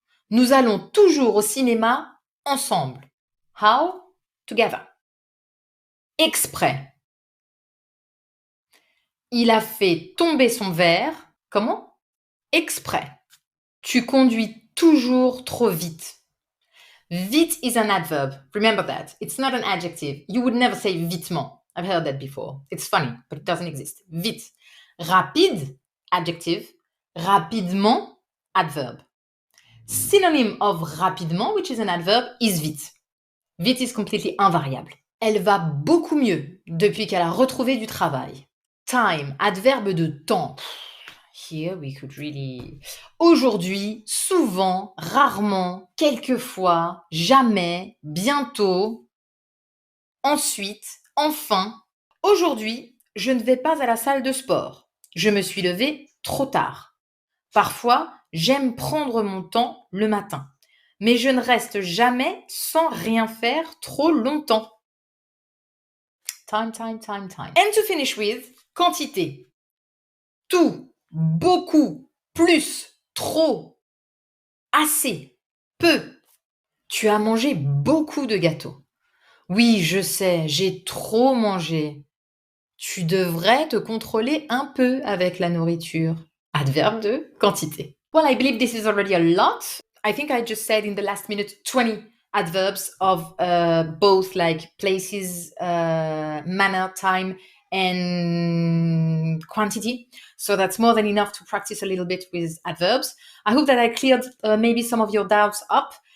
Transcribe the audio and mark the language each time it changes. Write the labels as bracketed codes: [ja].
[fr] Nous allons toujours au cinéma ensemble. [en] How? Together. [fr] Exprès. Il a fait tomber son verre. Comment? Exprès. Tu conduis toujours trop vite. [en] Vite is an adverb. Remember that. It's not an adjective. You would never say vitement. I've heard that before. It's funny, but it doesn't exist. Vite. Rapide, adjective. Rapidement, adverb. Synonym of rapidement, which is an adverb, is vite. Vite is completely invariable. [fr] Elle va beaucoup mieux depuis qu'elle a retrouvé du travail. [en] Time, [fr] adverbe de temps. [en] Here we could really... [fr] Aujourd'hui, souvent, rarement, quelquefois, jamais, bientôt, ensuite, enfin. Aujourd'hui, je ne vais pas à la salle de sport. Je me suis levée trop tard. Parfois, j'aime prendre mon temps le matin. Mais je ne reste jamais sans rien faire trop longtemps. [en] Time. And to finish with, [fr] quantité. Tout, beaucoup, plus, trop, assez, peu. Tu as mangé beaucoup de gâteaux. Oui, je sais, j'ai trop mangé. Tu devrais te contrôler un peu avec la nourriture. Adverbe de quantité. [en] Well, I believe this is already a lot. I think I just said in the last minute 20 adverbs of both like places, manner, time, and quantity. So that's more than enough to practice a little bit with adverbs. I hope that I cleared maybe some of your doubts up.